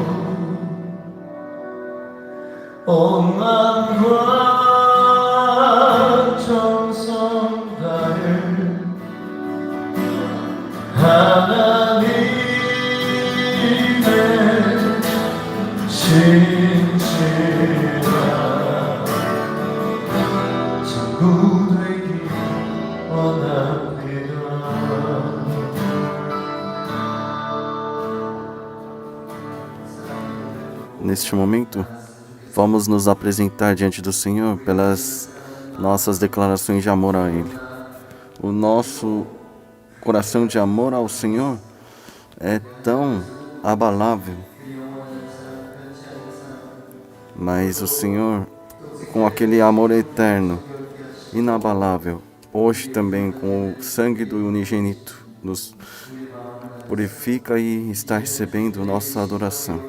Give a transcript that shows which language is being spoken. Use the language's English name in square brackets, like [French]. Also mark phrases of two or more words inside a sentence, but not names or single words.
[Korean] 온 마음과 정성 다해 하나님의 신실한 친구 되기 원합니다. [Portuguese] Neste momento, vamos nos apresentar diante do Senhor pelas nossas declarações de amor a Ele. O nosso coração de amor ao Senhor é tão abalável, mas o Senhor, com aquele amor eterno, inabalável, hoje também com o sangue do unigênito, nos purifica e está recebendo nossa adoração.